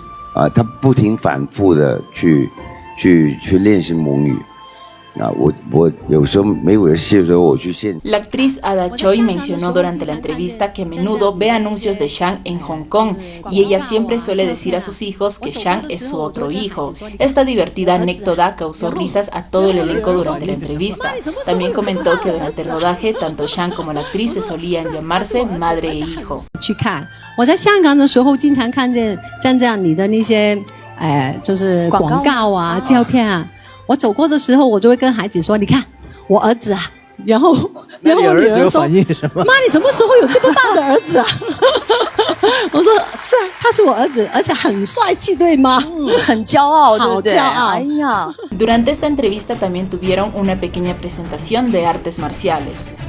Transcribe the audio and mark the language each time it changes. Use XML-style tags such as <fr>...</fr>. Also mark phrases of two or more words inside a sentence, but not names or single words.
<zh>他不停反复的去练习蒙语。我有时候没有戏的时候，我去现。</zh> <es>La actriz Ada Choi mencionó durante la entrevista que a menudo ve anuncios de Shang en Hong Kong y ella siempre suele decir a sus hijos que Shang es su otro hijo. Esta divertida anécdota causó risas a todo el elenco durante la entrevista. También comentó que durante el rodaje tanto Shang como la actriz se solían llamarse madre e hijo.</es> <zh>去看，我在香港的时候经常看见像这样你的那些就是广告啊、照片啊。我走过的时候，我就会跟孩子说：“你看，我儿子啊。” 然后我女儿说：“妈，你什么时候有这么大的儿子啊？” 我说：“是啊，他是我儿子，而且很帅气，对吗？很骄傲，对不对？好骄傲！哎呀。”</zh> <es>Durante esta entrevista también tuvieron una pequeña presentación de artes marciales.</es>